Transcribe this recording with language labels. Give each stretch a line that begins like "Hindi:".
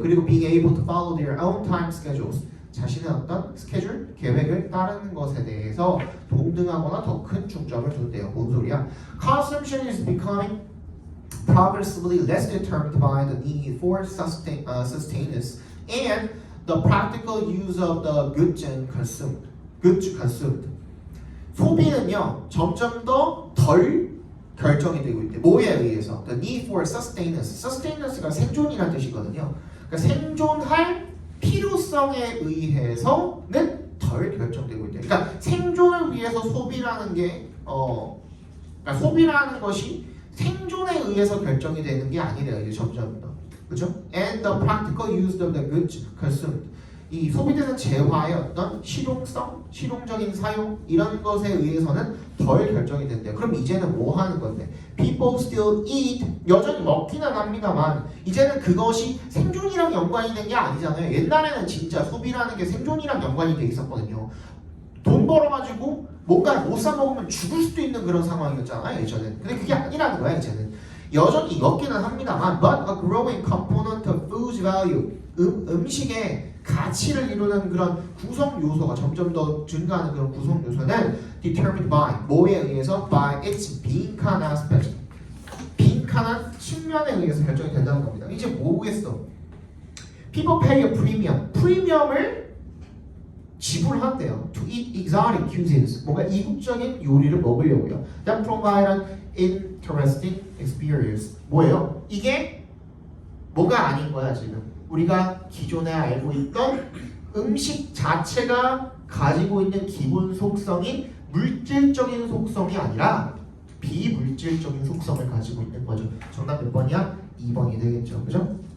Korean: 그리고
English: being able to follow their own time schedules.
Korean: 자신의 어떤 스케줄, 계획을 따르는 것에 대해서 동등하거나 더 큰 중점을 두대요. 뭔 소리야?
English: Consumption is becoming progressively less determined by the need for sustenance and the practical use of the goods consumed.
Korean: 소비는요, 점점 더 덜 결정이 되고 있대. 뭐에 의해서?
English: The need for sustenance.
Korean: sustenance가 생존이라는 뜻이거든요. 그러니까 생존할 필요성에 의해서는 덜 결정되고 있대. 그러니까 생존을 위해서 소비라는 게 그러니까 소비라는 것이 생존에 의해서 결정이 되는 게 아니래요. 이제 점점 더, 그죠?
English: And the practical use of the goods consumed.
Korean: 이 소비되는 재화의 어떤 실용적인 사용 이런 것에 의해서는 덜 결정이 된대요. 그럼 이제는 뭐 하는 건데?
English: People still eat.
Korean: 여전히 먹기는 합니다만 이제는 그것이 생존이랑 연관이 된 게 아니잖아요. 옛날에는 진짜 소비라는 게 생존이랑 연관이 돼 있었거든요. 돈 벌어가지고 뭔가 못 사 먹으면 죽을 수도 있는 그런 상황이었잖아요. 예전에는. 근데 그게 아니라는 거야. 이제는. 여전히 먹기는 합니다만
English: but a growing component of food's value.
Korean: 음식의 가치를 이루는 그런 구성 요소가 점점 더 증가하는 그런 구성 요소는
English: determined by
Korean: 뭐에 의해서
English: by its
Korean: 빈칸 aspect. 빈칸한 측면에 의해서 결정이 된다는 겁니다. 이제 뭐겠어?
English: People pay a premium.
Korean: 프리미엄을 지불한대요.
English: To eat exotic cuisines.
Korean: 뭔가 이국적인 요리를 먹으려고요.
English: That provide an interesting experience.
Korean: 뭐예요? 이게 뭐가 아닌 거야 지금. 우리가 기존에 알고 있던 음식 자체가 가지고 있는 기본 속성인 물질적인 속성이 아니라 비물질적인 속성을 가지고 있는 거죠. 정답 몇 번이야? 2번이 되겠죠. 그죠?